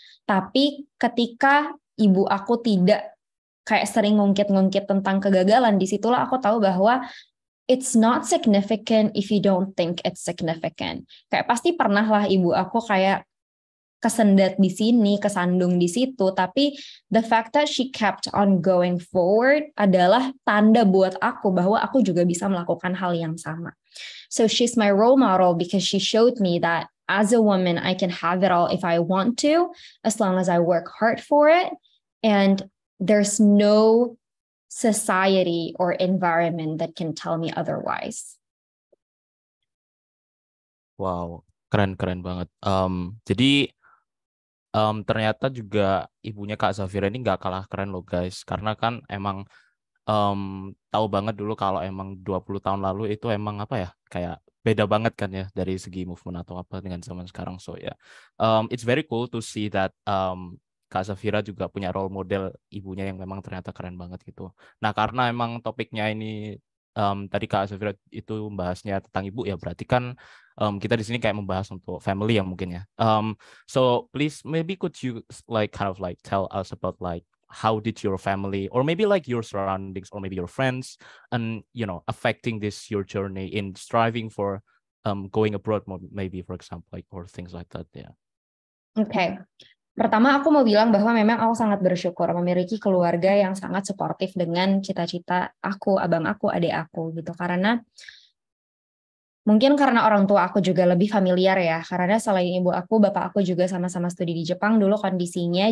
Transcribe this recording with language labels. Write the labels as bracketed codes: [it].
[id] Tapi ketika ibu aku tidak kayak sering ngungkit-ngungkit tentang kegagalan, disitulah aku tahu bahwa [en] it's not significant if you don't think it's significant. [id] Kayak pasti pernah lah ibu aku kayak kesendat di sini, kesandung di situ, tapi [en] the fact that she kept on going forward [id] adalah tanda buat aku bahwa aku juga bisa melakukan hal yang sama. [en] So she's my role model because she showed me that as a woman, I can have it all if I want to, as long as I work hard for it. And there's no society or environment that can tell me otherwise. [id] Wow, keren banget. Jadi ternyata juga ibunya Kak Zafira ini nggak kalah keren loh guys, karena kan emang tahu banget dulu kalau emang 20 tahun lalu itu emang apa ya, kayak beda banget kan ya dari segi movement atau apa dengan zaman sekarang. So ya, [en] it's very cool to see that [id] Kak Zafira juga punya role model ibunya yang memang ternyata keren banget gitu. Nah karena emang topiknya ini tadi Kak Zafira itu membahasnya tentang ibu ya, berarti kan kita di sini kayak membahas untuk family yang mungkin ya. [en] So please maybe could you like kind of like tell us about like how did your family or maybe like your surroundings or maybe your friends and affecting this your journey in striving for going abroad maybe for example like or things like that [id] ya. [en] Okay. [id] Pertama aku mau bilang bahwa memang aku sangat bersyukur memiliki keluarga yang sangat suportif dengan cita-cita aku, abang aku, adik aku gitu. Karena Mungkin karena orang tua aku juga lebih familiar ya, karena selain ibu aku, bapak aku juga sama-sama studi di Jepang dulu kondisinya.